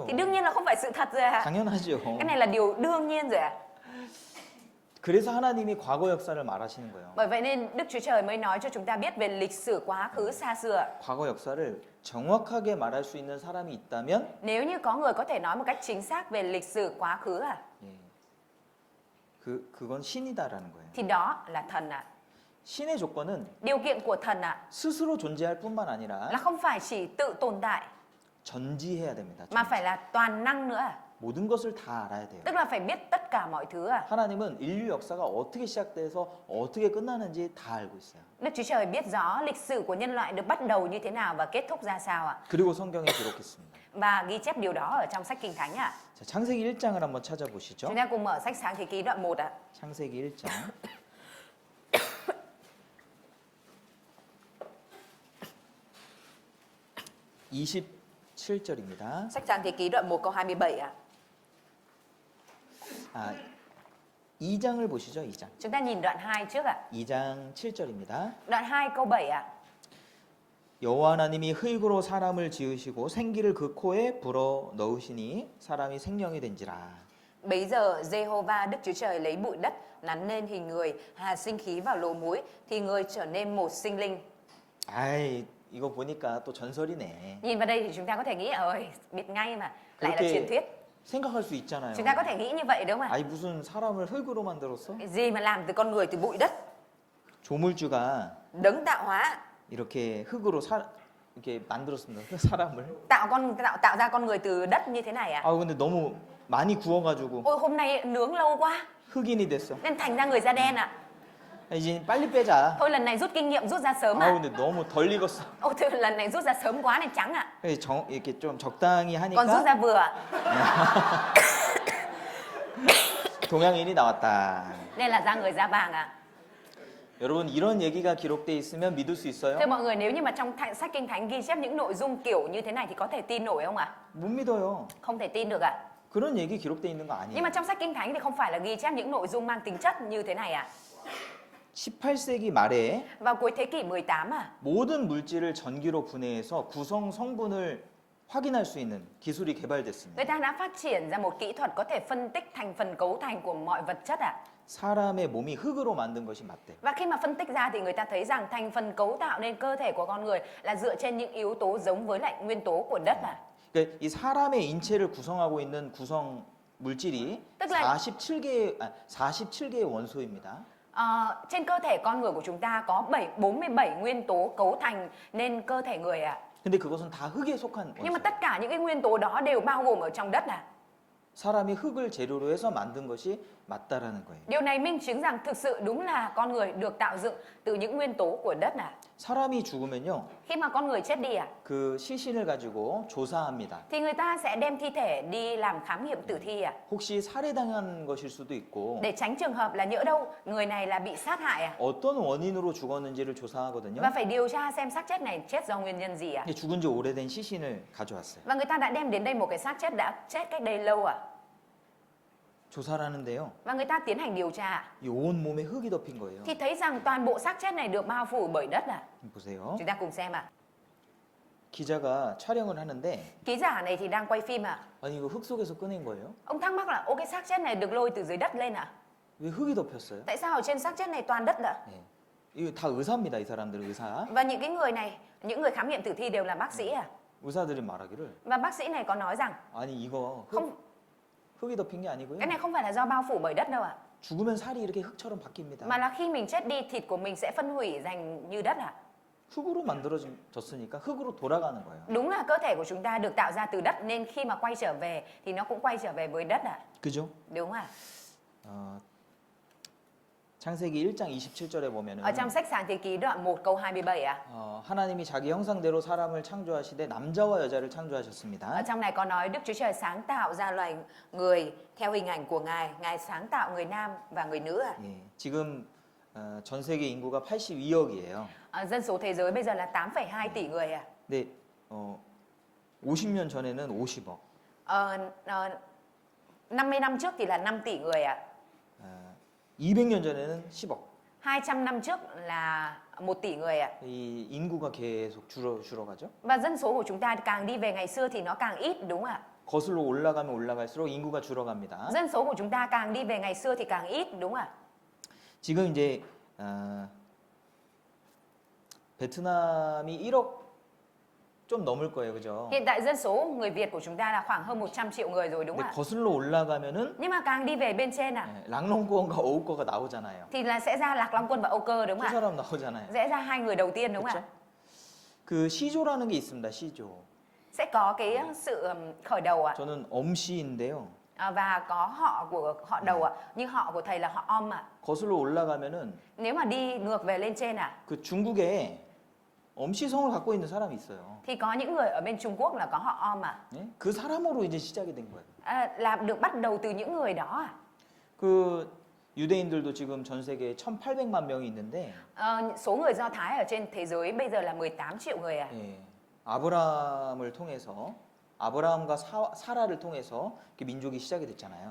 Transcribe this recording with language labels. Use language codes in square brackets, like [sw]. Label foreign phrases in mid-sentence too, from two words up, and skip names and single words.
[vi] Thì đương nhiên là không phải sự thật rồi ạ. [ko] 당연하죠. [vi] Cái này là điều đương nhiên rồi ạ. [ko] 그래서 하나님이 과거 역사를 말하시는 거예요. [vi] Bởi vậy nên Đức Chúa Trời mới nói cho chúng ta biết về lịch sử quá khứ xa xưa. [ko] 과거 역사를 정확하게 말할 수 있는 사람이 있다면 [vi] Nếu như có người có thể nói một cách chính xác về lịch sử quá khứ ạ, [ko] 예. 그건 신이다라는 거예요. [vi] thì đó là thần ạ. [ko] 신의 조건은 [vi] Điều kiện của thần ạ [ko] 스스로 존재할 뿐만 아니라 [vi] là không phải chỉ tự tồn tại [ko] 전지해야 됩니다. [vi] mà phải là toàn năng nữa ạ. [ko] 모든 것을 다 알아야 돼요. [vi] Tức là phải biết tất cả mọi thứ ạ. [ko] 하나님은 인류 역사가 어떻게 시작돼서 어떻게 끝나는지 다 알고 있어요. [vi] Đức Chúa Trời biết rõ lịch sử của nhân loại được bắt đầu như thế nào và kết thúc ra sao ạ. [ko] 그리고 성경에 기록했습니다. [vi] Và ghi chép điều đó ở trong sách Kinh Thánh ạ. [ko] 자, 창세기 1장을 한번 찾아보시죠. [vi] Chúng ta cùng mở sách Sáng Thế Ký đoạn 1 ạ. [ko] 창세기 1장. (27절입니다) [vi] Sách Sáng Thế Ký đoạn 1 câu 27 ạ. [ko] 2장을 보시죠. 2장. [vi] Chúng ta nhìn đoạn 2 trước ạ. [ko] 2장 7절입니다. [vi] Đoạn 2 câu 7 ạ. [ko] 여호와 하나님이 흙으로 사람을 지으시고 생기를 그 코에 불어 넣으시니 사람이 생명이 된지라. [vi] Bấy giờ Jehovah Đức Chúa Trời lấy bụi đất nắn nên hình người, hà sinh khí vào lỗ mũi thì người trở nên một sinh linh. [ko] 아이, 이거 보니까 또 전설이네. [vi] Nhìn vào đây thì chúng ta có thể nghĩ ơi, biết ngay mà, lại là [ko] 그렇게 [vi] truyền thuyết. [ko] 생각할 수 있잖아요. [vi] Chúng ta có thể nghĩ như vậy đúng không ạ? [ko] 아이, 무슨 사람을 흙으로 만들었어? [vi] Cái gì mà làm từ con người từ bụi đất? [ko] 조물주가 [vi] Đấng tạo hóa [ko] 이렇게 흙으로 이렇게 만들었습니다. 그 사람을. [vi] tạo ra con người từ đất như thế này ạ. [ko] 아, 근데 너무 많이 구워가지고 [vi] Ôi hôm nay nướng lâu quá [ko] 흑인이 됐어. [vi] nên thành ra người da đen ạ. [ko] 이제 빨리 빼자. [vi] Thôi lần này rút kinh nghiệm rút ra sớm [ko] 아, [vi] ạ. [ko] 근데 너무 덜 익었어. [vi] Ôi thôi lần này rút ra sớm quá nên trắng ạ. [ko] 이렇게 좀 적당히 [vi] Còn rút [ko] 하니까 [vi] ra vừa ạ. [ko] 동양인이 나왔다. [vi] Nên là ra người da vàng ạ. [ko] 여러분, 이런 얘기가 기록돼 있으면 믿을 수 있어요? [vi] Thưa mọi người, nếu như mà trong sách Kinh Thánh ghi chép những nội dung kiểu như thế này thì có thể tin nổi không ạ? [ko] 못 믿어요. [vi] Không thể tin được ạ. [ko] 그런 얘기 기록돼 있는 거 [vi] Nhưng [ko] 아니에요. [vi] mà trong sách Kinh Thánh thì không phải là ghi chép những nội dung mang tính chất như thế này ạ. [ko] 18세기 말에 [vi] Vào cuối thế kỷ 18 à, [ko] 모든 물질을 전기로 분해해서 구성 성분을 확인할 수 있는 기술이 개발됐습니다. [vi] người ta đã phát triển ra một kỹ thuật có thể phân tích thành phần cấu thành của mọi vật chất ạ. [ko] 사람의 몸이 흙으로 만든 것이 맞대. [vi] Và khi mà phân tích ra thì người ta thấy rằng thành phần cấu tạo nên cơ thể của con người là dựa trên những yếu tố giống với lại nguyên tố của đất ạ. [ko] 그러니까 이 사람의 인체를 구성하고 있는 구성 물질이 [vi] Tức là- [ko] 47개의 원소입니다. [vi] Trên cơ thể con người của chúng ta có 47 nguyên tố cấu thành nên cơ thể người ạ. [ko] 근데 그것은 다 흙에 속한 [vi] Nhưng mà [ko] 원소. [vi] tất cả những cái nguyên tố đó đều bao gồm ở trong đất ạ. [ko] 사람이 흙을 재료로 해서 만든 것이 맞다라는 거예요. [vi] Điều này minh chứng rằng thực sự đúng là con người được tạo dựng từ những nguyên tố của đất ạ. [ko] 사람이 죽으면요, [vi] Khi mà con người chết đi ạ, [ko] 그 시신을 가지고 조사합니다. [vi] thì người ta sẽ đem thi thể đi làm khám nghiệm tử thi ạ. [ko] 혹시 살해당한 것일 수도 있고 [vi] Để tránh trường hợp là nhỡ đâu người này là bị sát hại ạ. [ko] 어떤 원인으로 죽었는지를 조사하거든요. [vi] Và phải điều tra xem xác chết này chết do nguyên nhân gì ạ. [ko] 근데 죽은 지 오래된 시신을 가져왔어요. [vi] Và người ta đã đem đến đây một cái xác chết đã chết cách đây lâu ạ. [ko] 조사를 하는데요. [vi] Và người ta tiến hành điều tra ạ. [ko] 이 온 몸에 흙이 덮인 거예요. [vi] Thì thấy rằng toàn bộ xác chết này được bao phủ bởi đất ạ. [ko] 보세요. [vi] Chúng ta cùng xem ạ. [ko] 기자가 촬영을 하는데 [vi] Ký giả này thì đang quay phim ạ. [ko] 아니 이거 흙 속에서 꺼낸 거예요? [vi] Ông thắc mắc là ô cái xác chết này được lôi từ dưới đất lên ạ. [ko] 왜 흙이 덮였어요? [vi] Tại sao ở trên xác chết này toàn đất ạ? [ko] 네. 이거 다 의사입니다. 이 사람들 의사. [vi] Và những cái người này, những người khám nghiệm tử thi đều là bác sĩ à? [ko] 의사들이 말하기를 [vi] Và bác sĩ này có nói rằng [ko] 아니 이거 흙, [vi] không [ko] 흙이 덮인 게 아니고요. [vi] Cái này không phải là do bao phủ bởi đất đâu ạ. [ko] 죽으면 살이 이렇게 흙처럼 바뀝니다. [vi] Mà là khi mình chết đi, thịt của mình sẽ phân hủy thành như đất ạ. [ko] 흙으로 만들어졌으니까 흙으로 돌아가는 거예요. [vi] Đúng là cơ thể của chúng ta được tạo ra từ đất nên khi mà quay trở về thì nó cũng quay trở về với đất ạ. [ko] 그죠? [vi] Đúng ạ. [ko] 창세기 1장 27절에 보면은 [vi] Ở trong sách Sáng Thế Ký đoạn 1 câu 27 ạ. [ko] 하나님이 자기 형상대로 사람을 창조하시되 남자와 여자를 [vi] Ở [ko] 창조하셨습니다. [vi] trong này có nói Đức Chúa Trời sáng tạo ra loài người theo hình ảnh của Ngài. Ngài sáng tạo người nam và người nữ ạ. [ko] 예, 지금 전 세계 인구가 82억이에요. [vi] Dân số thế giới bây giờ là 8,2 tỷ người ạ. [ko] 근데 50년 전에는 50억. [vi] 50 năm trước thì là 5 tỷ người ạ. [ko] 200년 전에는 10억. [vi] 200 năm trước là 1 tỷ người ạ. [ko] 이 인구가 계속 줄어가죠. [vi] Và dân số của chúng ta càng đi về ngày xưa thì nó càng ít đúng không ạ? [ko] 거슬러 올라가면 올라갈수록 인구가 줄어갑니다. [vi] Dân số của chúng ta càng đi về ngày xưa thì càng ít đúng không ạ? [ko] 지금 이제 베트남이 1억 좀 넘을 거예요, 그죠? [vi] Hiện tại dân số người Việt của chúng ta là khoảng hơn 100 triệu người rồi đúng [ko] 근데 [vi] không ạ? [ko] 거슬러 올라가면은 [vi] Nhưng mà càng đi về bên trên ạ [ko] 랑롱거원과 오우거가 나오잖아요. [vi] thì là sẽ ra Lạc Long Quân và Âu Cơ đúng [ko] 두 [vi] không ạ? [ko] 사람 나오잖아요. [vi] Sẽ ra hai người đầu tiên đúng không [ko] 그렇죠? [vi] ạ? [ko] 그 시조라는 게 있습니다. 시조. [vi] Sẽ có cái sự khởi đầu ạ. [ko] 저는 엄씨인데요. [vi] Và có họ của họ đầu ạ, nhưng họ của thầy là họ Om ạ. [ko] 거슬러 올라가면은 [vi] Nếu mà đi ngược về lên trên ạ [ko] 그 중국에 엄씨성을 갖고 있는 사람이 있어요. [vi] thì có những người ở bên Trung Quốc là có họ Om ạ. [ko] 예? 그 사람으로 이제 시작이 된 거예요. [vi] Là được bắt đầu từ những người đó ạ. [ko] 그 유대인들도 지금 전 세계에 1,800만 명이 있는데 [vi] Số người Do Thái ở trên thế giới bây giờ là 18 triệu người ạ. [ko] 예, 아브라함을 통해서 아브라함과 사라를 통해서 그 민족이 시작이 됐잖아요.